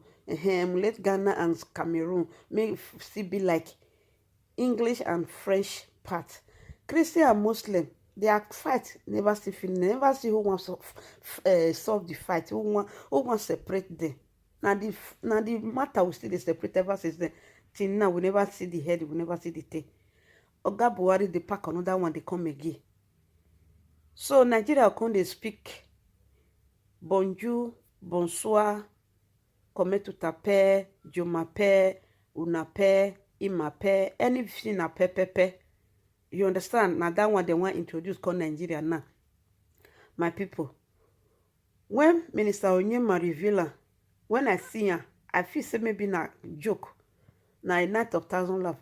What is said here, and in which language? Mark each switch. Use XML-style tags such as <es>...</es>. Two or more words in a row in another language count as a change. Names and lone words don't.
<pcm>Emulate Ghana and Cameroon may still be like English and French part. Christian and Muslim, their fight never see finish. Never see who wants to solve the fight. Who want separate them. Now the matter will still separate ever since then. Till now we never see the head. We never see the tail. Oga Buhari dey pack another one, dey come again. So Nigeria come dey speak</pcm> <fr>bonjour, bonsoir, comment tu t'appelles, je m'appelle,</fr> <pcm>unappelle, imappelle, anything na pepepe. You understand? Na that one they want introduce called Nigeria now. My people, when Minister Onyema reveal am, when I see am, I feel say maybe na joke, na a night of thousand laugh.</pcm>